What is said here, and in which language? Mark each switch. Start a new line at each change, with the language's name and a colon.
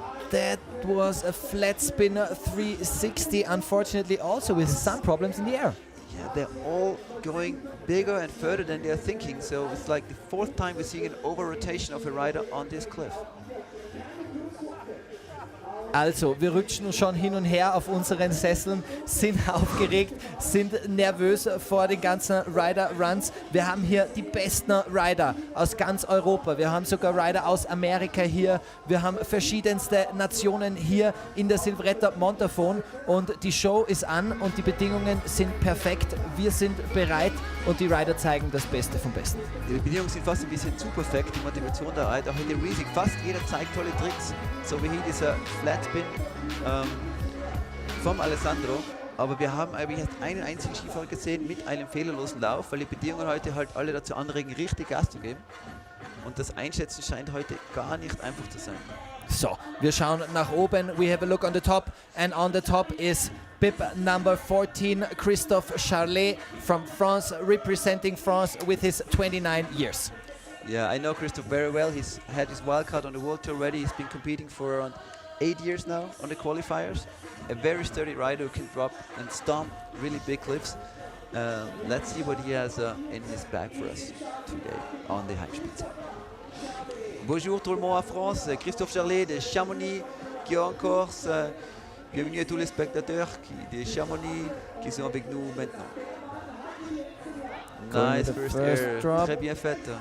English: That was a flat spin 360, unfortunately also with some problems in the air. Yeah, they're all going bigger and further than they're thinking, so it's like the 4th time we're seeing an over-rotation of a rider on this cliff.
German: Also, wir rutschen schon hin und her auf unseren Sesseln, sind aufgeregt, sind nervös vor den ganzen Rider-Runs. Wir haben hier die besten Rider aus ganz Europa. Wir haben sogar Rider aus Amerika hier. Wir haben verschiedenste Nationen hier in der Silvretta Montafon. Und die Show ist an und die Bedingungen sind perfekt. Wir sind bereit und die Rider zeigen das Beste vom Besten. Die Bedingungen sind fast ein bisschen zu perfekt, die Motivation der Rider, auch in der Riesig. Fast jeder zeigt tolle Tricks, so wie hier dieser Flatspin vom Alessandro. Aber wir haben eigentlich erst einen einzigen Skifahrer gesehen mit einem fehlerlosen Lauf, weil die Bedingungen heute halt alle dazu anregen, richtig Gas zu geben. Und das Einschätzen scheint heute gar nicht einfach zu sein. So, wir schauen nach oben.
English: We have a look on the top, and on the top is bib number 14, Christophe Charlet from France, representing France with his 29 years. Yeah, I know Christophe very well. He's had his wild card on the World Tour already. He's been competing for around 8 years now on the qualifiers. A very sturdy rider who can drop and stomp really big cliffs. Let's see what he has in his bag for us today on the Heimspitze.
French: Bonjour tout le monde en France, Christophe Charlet de Chamonix qui est en Corse. Bienvenue à tous les spectateurs de Chamonix qui sont avec nous maintenant.
English: Nice first air, drop.
French: très bien fait.